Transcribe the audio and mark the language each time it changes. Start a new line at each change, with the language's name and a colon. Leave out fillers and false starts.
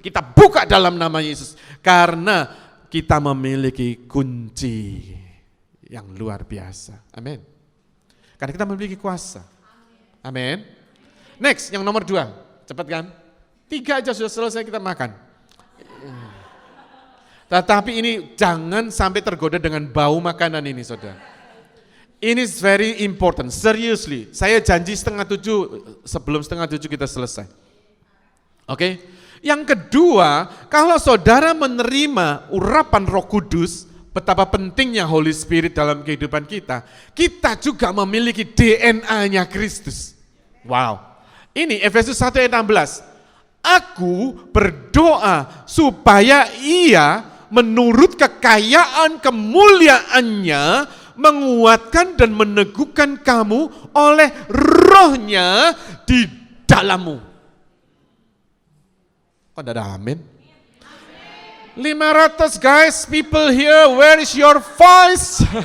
Indonesian: Kita buka dalam nama Yesus. Karena kita memiliki kunci yang luar biasa. Amin. Karena kita memiliki kuasa. Amin. Next, yang nomor 2. Cepat kan? 3 aja sudah selesai kita makan. Tetapi ini jangan sampai tergoda dengan bau makanan ini saudara. Ini
English: is very important, seriously.
Indonesian: Saya janji 6:30, sebelum 6:30 kita selesai. Oke? Yang kedua, kalau saudara menerima urapan Roh Kudus, betapa pentingnya Holy Spirit dalam kehidupan kita, kita juga memiliki DNA-nya Kristus. Wow. Ini Efesus 1 ayat 16. Aku berdoa supaya ia menurut kekayaan kemuliaannya menguatkan dan meneguhkan kamu oleh rohnya di dalammu. Kok tidak ada amin?
English: 500 guys, people here, where is your voice?